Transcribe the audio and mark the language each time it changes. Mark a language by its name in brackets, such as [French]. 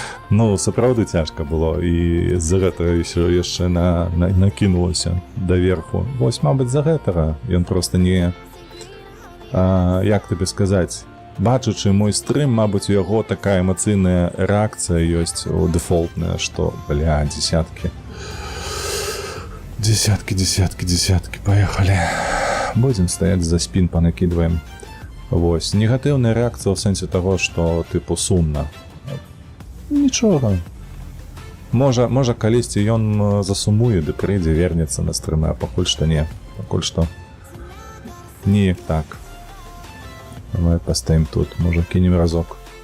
[Belarusian] Ну, сапраўды цяжка было, і з-за гэтага яшчэ накінулася даверху. Вось, мабыць, з-за гэтага ён проста не... Як табе сказаць? Бачачы мой стрым, мабыць, у яго такая эмацыйная рэакцыя ёсць дэфолтная, што, бля, дзесяткі. [Russian] Десятки, поехали. Будем стоять за спин, понакидываем. [Belarusian] Вось, негатыўная рэакцыя ў сэнсе таго, што тыпу сумна. Нічога. Можа калісьці ён засумуе, ды прыйдзе, вернецца на стрымы, а пакуль што не. Пакуль што неяк так. Давай пастаім тут, можа кінем разок.